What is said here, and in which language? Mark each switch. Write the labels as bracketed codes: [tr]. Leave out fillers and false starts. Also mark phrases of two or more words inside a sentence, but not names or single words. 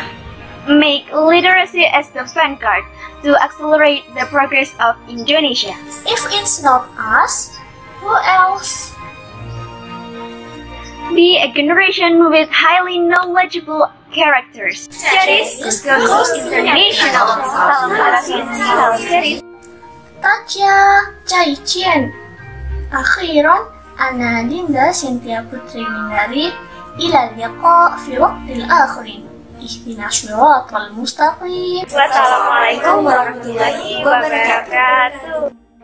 [en] Make literacy as the vanguard to accelerate the progress of Indonesia. If it's not us, who else? Be a generation with highly knowledgeable characters. Cherish goes international. Salam Arafin, salam Cherish. Taja Caijian. [ar] أخيرًا، أنا Dinda Cynthia Putri Windari. إلى اللقاء في وقت آخر. اهدنا الصراط المستقيم. والسلام عليكم ورحمة الله وبركاته.